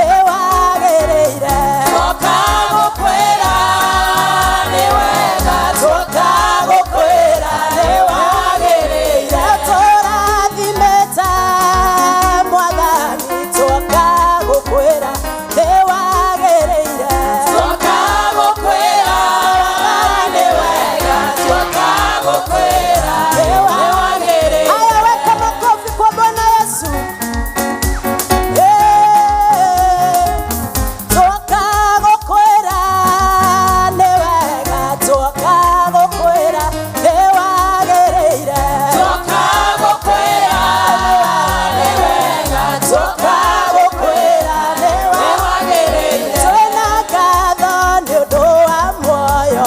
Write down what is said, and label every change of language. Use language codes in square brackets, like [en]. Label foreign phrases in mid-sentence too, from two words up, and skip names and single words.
[ki] wagereire twoka gukwira ni wega twoka gukwira ni wagereire turathimete mwathani twoka gukwira ni wagereire twoka gukwira ni wega twoka gukwira ni wagereire. [sw] Haya, weka makofi kwa Bwana Yesu. [ki] Twoka gukwira ni wega twoka gukwira ni wagereire twoka gukwira ni wega twoka gukwira ni wagereire twina ngatho ni undu wa muoyo